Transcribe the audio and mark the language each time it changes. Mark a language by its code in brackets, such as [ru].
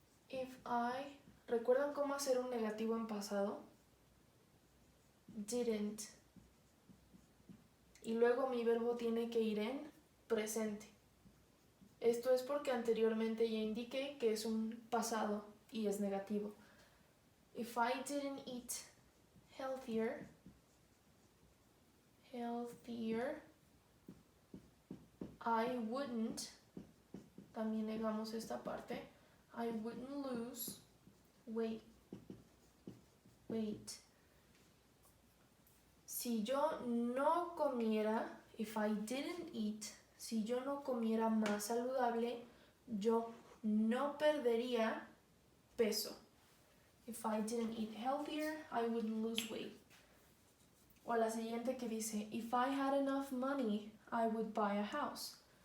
[es] If I, ¿recuerdan cómo hacer un negativo en pasado? Didn't. Y luego mi verbo tiene que ir en presente. Esto es porque anteriormente ya indiqué que es un pasado y es negativo. [en] If I didn't eat healthier, I wouldn't, [es] también negamos esta parte, [en] I wouldn't lose weight. [es] Si yo no comiera, [en] if I didn't eat [es] si yo no comiera más saludable, yo no perdería peso. [en] If I didn't eat healthier, I wouldn't lose weight. [es] O la siguiente que dice, [en] if I had enough money, I would buy a house.